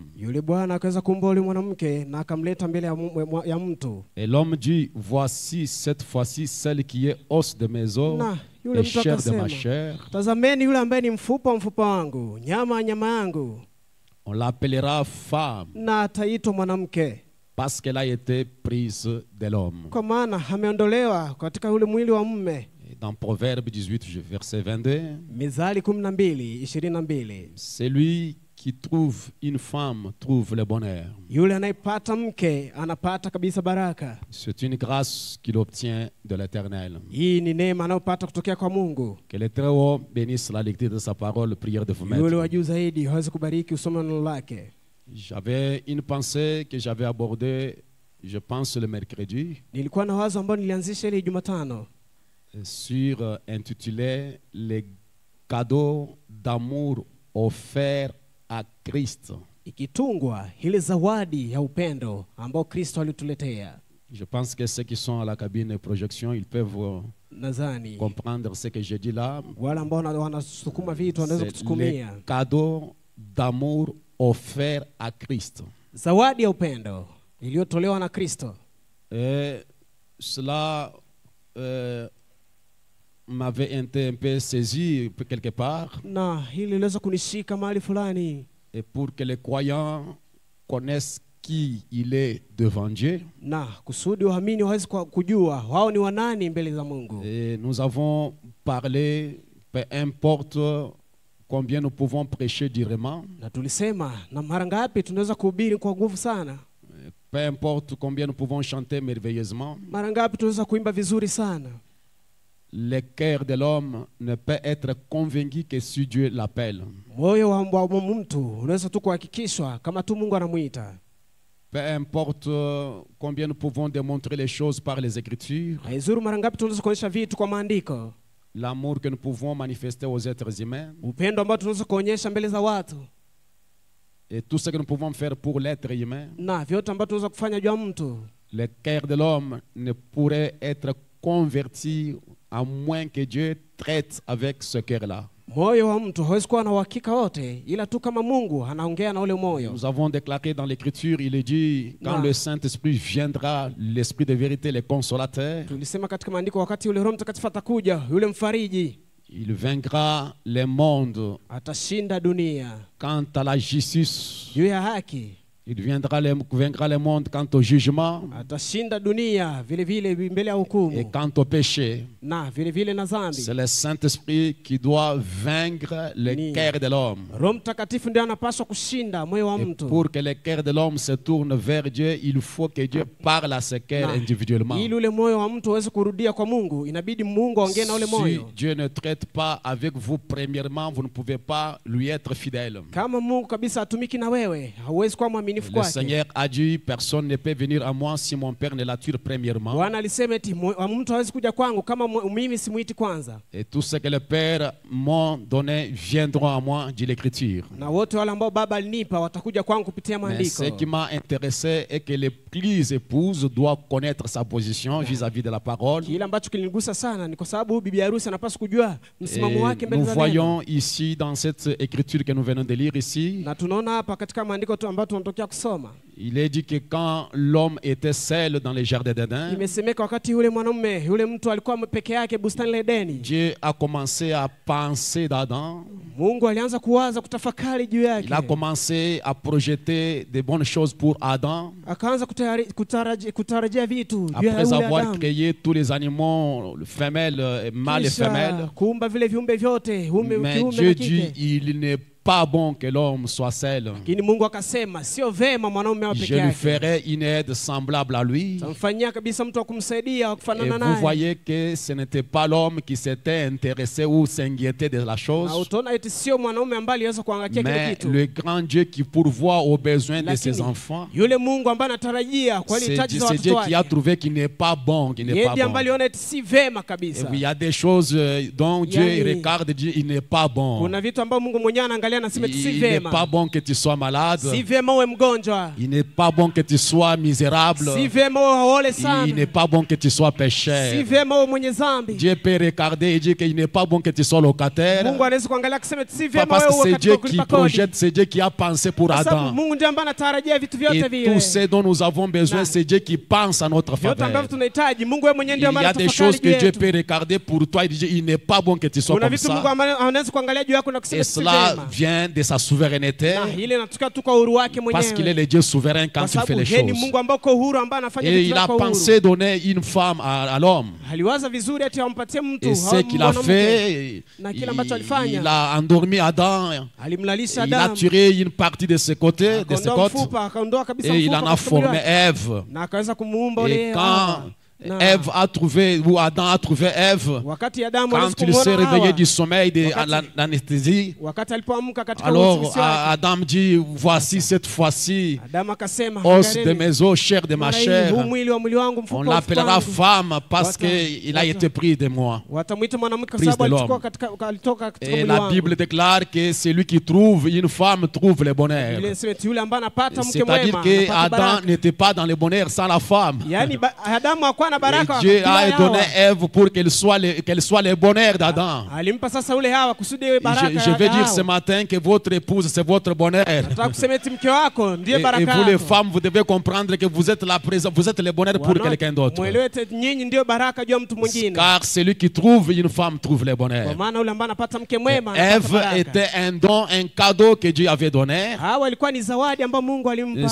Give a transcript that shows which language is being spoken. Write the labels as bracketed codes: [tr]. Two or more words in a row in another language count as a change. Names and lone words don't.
[sw] Yule Bwana akaweza kuumba yule mwanamke na akamleta mbele ya mtu. [fr] Et l'homme dit, voici cette fois-ci celle qui est os de mes os et chair de ma chair. [sw] Tazameni yule ambaye ni mfupa wangu, nyama yangu. [fr] On l'appellera femme [sw] na ataitwa mwanamke [fr] parce qu'elle a été prise de l'homme. [sw] Kwa maana ameondolewa katika ule mwili wa mume. [fr] Dans Proverbe 18 verset 22, [sw] Mithali 12:22, [fr] celui qui trouve une femme trouve le bonheur. [sw] Yule anayepata mke anapata kabisa baraka. [fr] C'est une grâce qu'il obtient de l'Éternel. [sw] Hii ni neema anayopata kutokea kwa Mungu. [fr] Que le Très-Haut bénisse la lecture de sa parole, prière de vous mettre. [sw] Yule wa juu zaidi hawezi kubariki usome neno lake. [fr] J'avais une pensée que j'avais abordée, je pense le mercredi. [sw] Nilikuwa na wazo ambalo nilianzisha ile Jumatano [fr] sur intitulé les cadeaux d'amour offerts à Christ. [sw] Ikitungwa ile zawadi ya upendo ambao Kristo alituletea. [fr] Je pense que ceux qui sont à la cabine de projection, ils peuvent comprendre ce que je dis là. [sw] Wala ambao wanasukuma vitu wanaweza kutusukumia. [fr] Les cadeaux d'amour offerts à Christ. [sw] Zawadi ya upendo iliyotolewa na Kristo. [fr] Et cela m'avait été un peu saisi quelque part. [sw] Na hili liweza kunishika mahali fulani. [fr] Et pour que les croyants connaissent qui il est devant Dieu. [sw] Na kusudi waamini waweze kujua wao ni wanani mbele za Mungu. [fr] Et nous avons parlé, peu importe combien nous pouvons prêcher durement. [sw] Na tulisema na mara ngapi tunaweza kuhubiri kwa nguvu sana. [fr] Peu importe combien nous pouvons chanter merveilleusement. [sw] Mara ngapi tunaweza kuimba vizuri sana. [fr] Le cœur de l'homme ne peut être convaincu que si Dieu l'appelle. [sw] Moyo wa mtu unaweza tu kuhakikishwa kama tu Mungu anamuita. [fr] Peu importe combien nous pouvons démontrer les choses par les Écritures. [sw] Haizuru mara ngapi tunaweza kuonyesha vitu kwa maandiko. [fr] L'amour que nous pouvons manifester aux êtres humains. [sw] Upendo ambao tunaweza kuonyesha mbele za watu. [fr] Et tout ce que nous pouvons faire pour l'être humain. [sw] Na vyote ambavyo tunaweza kufanya juu ya mtu. [fr] Le cœur de l'homme ne pourrait être converti à moins que Dieu traite avec ce cœur-là. [sw] Moyo wa mtu hawezi kuwa na uhakika wote ila tu kama Mungu anaongea na ule moyo. [fr] Nous avons déclaré dans l'écriture, il est dit quand le Saint-Esprit viendra, l'Esprit de vérité, le consolateur. [sw] Tulisema katika maandiko wakati ule Roho Mtakatifu atakuja, yule mfariji, [fr] il vaincra le monde. [sw] Atashinda dunia. [fr] Quant à la justice, [sw] juu ya haki, [fr] il vaincra le monde quant au jugement. [sw] Atashinda dunia vile vile mbele ya hukumu. [fr] Et quant au péché, [sw] na vile vile na dhambi. [fr] C'est le Saint-Esprit qui doit vaincre le cœur de l'homme. [sw] Roho Mtakatifu ndiye anapaswa kushinda moyo wa mtu. [fr] Pour que le cœur de l'homme se tourne vers Dieu, il faut que Dieu parle à ce cœur individuellement. [sw] Ili ule moyo wa mtu uweze kurudia kwa Mungu, inabidi Mungu aongee na ule moyo. [fr] Si Dieu ne traite pas avec vous premièrement, vous ne pouvez pas lui être fidèle. [sw] Kama Mungu kabisa atumiki na wewe, hauwezi kuwa mwaminifu [fr] Le [sw] kwake. [fr] Seigneur a dit, personne ne peut venir à moi si mon Père ne l'attire premièrement. [sw] Bwana alisema eti mtu hawezi kuja kwangu kama mimi simuiti kwanza. [fr] Et tout ce que le Père m'a donné viendront à moi, dit l'Écriture. [sw] Na wote wale ambao Baba alinipa watakuja kwangu kupitia maandiko. [fr] Mais ce qui m'a intéressé est que l'épouse épouse doit connaître sa position vis-à-vis de la parole. [sw] Kile ambacho kilinigusa sana ni kwa sababu bibi harusi anapaswa kujua msimamo wake mbele za [fr] Nous voyons ici dans cette écriture que nous venons de lire ici. [sw] Na tunaona hapa katika maandiko tu ambayo tunatokea kusoma. [fr] Il est dit que quand l'homme était seul dans le jardin d'Éden, [sw] imesemeka wakati yule mwanamume yule mtu alikuwa peke yake bustani la Edeni, [fr] Dieu a commencé à penser d'Adam. [sw] Mungu alianza kuwaza kutafakari juu yake. [fr] Il a commencé à projeter de bonnes choses pour Adam. [sw] Akaanza kutarajia vitu juu ya [fr] Après [sw] yule [fr] avoir [sw] Adam. [fr] créé tous les animaux, femelles, mâles et femelles. [sw] Kuumba vile viumbe vyote, [fr] Mais Dieu dit il n'est pas bon que l'homme soit seul. [sw] Lakini Mungu akasema sio vema mwanaume awe peke [fr] Je lui [sw] yake. [fr] ferai une aide semblable à lui. [sw] Tamfanyia kabisa mtu wa kumsaidia wa [fr] Et [sw] kufanana [fr] vous [sw] naye. [fr] voyez que ce n'était pas l'homme qui s'était intéressé ou s'inquiétait de la [sw] Na [fr] chose, [sw] utaona eti sio mwanaume ambaye aliweza kuangalia kile [fr] mais [sw] kitu. [fr] le grand Dieu qui pourvoit aux besoins de ses [sw] Lakini [fr] enfants. [sw] yule Mungu ambaye anatarajia kwa hitaji za [fr] C'est Dieu [sw] watoto [fr] qui a [sw] wake. [fr] trouvé qu'il n'est pas bon, qu'il n'est [sw] Yeye [fr] pas [sw] ndiye [fr] bon. [sw] ambaye aliona eti si vema [fr] Et [sw] kabisa. [fr] oui, il y a des choses dont Dieu [sw] Yani, [fr] regarde et dit il n'est pas bon. [sw] Kuna vitu ambavyo Mungu mwenyewe anaangalia na sema eti si [fr] Il n'est [sw] vema. [fr] pas bon que tu sois malade. [sw] Si vema uwe mgonjwa. [fr] Il n'est pas bon que tu sois misérable. [sw] Si vema uwe haole [fr] Il [sw] sana. [fr] n'est pas bon que tu sois [sw] Si [fr] pécheur. [sw] vema uwe mwenye dhambi. [fr] Dieu peut regarder et dire qu'il n'est pas bon que tu sois locataire. [sw] Mungu anaweza kuangalia akisema eti si vema [fr] Parce [sw] wewe [fr] que [sw] uwe [fr] c'est Dieu [sw] katika [fr] qui [sw] kulipa kodi. [fr] projette, c'est Dieu qui a pensé pour [sw] Kwa sababu [fr] Adam. [sw] Mungu ndiye ambaye anatarajia vitu vyote [fr] Et [sw] vile. [fr] tout ce dont nous avons besoin, [sw] Na. [fr] c'est Dieu qui pense à notre [sw] Vyote [fr] faveur. [sw] ambavyo tunahitaji Mungu yeye mwenyewe [fr] Il [sw] ndiye [fr] y [sw] ambaye [fr] a des [sw] anatufakari [fr] choses que [sw] juu [fr] Dieu [sw] yetu. [fr] peut regarder pour toi et dire il n'est pas bon que tu sois [sw] Kuna [fr] comme [sw] vitu Mungu [fr] ça. [sw] anaweza kuangalia juu yako na kusema [fr] Et [sw] si [fr] cela [sw] vema. [fr] vient de sa souveraineté. [sw] Na ile inatoka tu kwa uhuru wake [fr] Parce qu'il est [sw] mwenyewe. [fr] le Dieu souverain quand [sw] Kwa [fr] il fait [sw] sababu [fr] les [sw] yeye ni [fr] choses. [sw] Mungu ambaye uko uhuru ambaye anafanya [fr] Et [sw] vitu [fr] il a [sw] vyake kwa uhuru. [fr] pensé donner une femme à l'homme. [sw] Aliwaza vizuri ati ampatie mtu [fr] Et ce qu'il a fait, [sw] na kile ambacho alifanya. [fr] il a endormi Adam. [sw] Alimlalisha [fr] Il a [sw] Adamu. [fr] tiré une partie de ses côtés, de ses [sw] Akaondoa [fr] côtes. [sw] mfupa, akaondoa kabisa [fr] Et il [sw] mfupa [fr] en a [sw] katika mwili [fr] formé [sw] wake. [fr] Ève. [sw] Na akaweza kumuumba [fr] Et [sw] ule [fr] quand [sw] Hawa. Na [fr] Ève a trouvé, ou Adam a trouvé Ève, [sw] wakati Adamu [fr] quand [sw] aliweza [fr] il s'est [sw] kumuona [fr] réveillé [sw] Hawa, [fr] du sommeil de [sw] Wakati- [fr] l'anesthésie, [sw] wakati alipoamka katika [fr] alors [sw] usingizi wake, [fr] Adam dit, voici cette fois-ci, [sw] Adamu akasema, [fr] os de [sw] angalieni, [fr] mes os, chair de ma [sw] mara hii, [fr] chair, [sw] huu mwili wa mwili wangu, mfupa [fr] on [sw] wa mfupa [fr] l'appellera [sw] wangu. [fr] femme parce [sw] Wata- [fr] qu'il a [sw] wata- [fr] été pris de moi. [sw] Watamwita mwanamke kwa [fr] Prise [sw] sababu [fr] de l'homme. [sw] alitoka katika [fr] Et [sw] mwili [fr] la [sw] wangu. [fr] Bible déclare que celui qui trouve une femme trouve le bonheur. [sw] Biblia inasema eti yule ambaye anapata mke [fr] C'est-à-dire [sw] mwema [fr] que [sw] anapata [fr] Adam [sw] baraka. [fr] n'était pas dans le bonheur sans la femme. [sw] Yaani Adamu hakuwa na [fr] Et [sw] baraka [fr] Dieu [sw] bila [fr] a [sw] ya [fr] donné [sw] Hawa. [fr] Ève pour qu'elle soit le bonheur d'Adam. [sw] Alimpa sasa ule Hawa kusudi iwe baraka [fr] Je [sw] ya [fr] vais dire [sw] Hawa. [fr] ce matin que votre épouse, c'est votre bonheur. [sw] Nataka kusema eti mke wako ndiye [fr] Et [sw] baraka [fr] vous les [sw] yako. [fr] femmes, vous devez comprendre que vous êtes la présence, vous êtes le bonheur pour [sw] Wana- [fr] quelqu'un d'autre. [sw] Mwelewe eti nyinyi ndio baraka juu ya mtu mwingine. [fr] Car celui qui trouve une femme trouve le [sw] Kwa [fr] bonheur. [sw] maana ule ambaye anapata mke mwema anapata [fr] Ève [sw] baraka. [fr] était un don, un cadeau que Dieu avait donné. [sw] Hawa ilikuwa ni zawadi ambayo Mungu alimpa.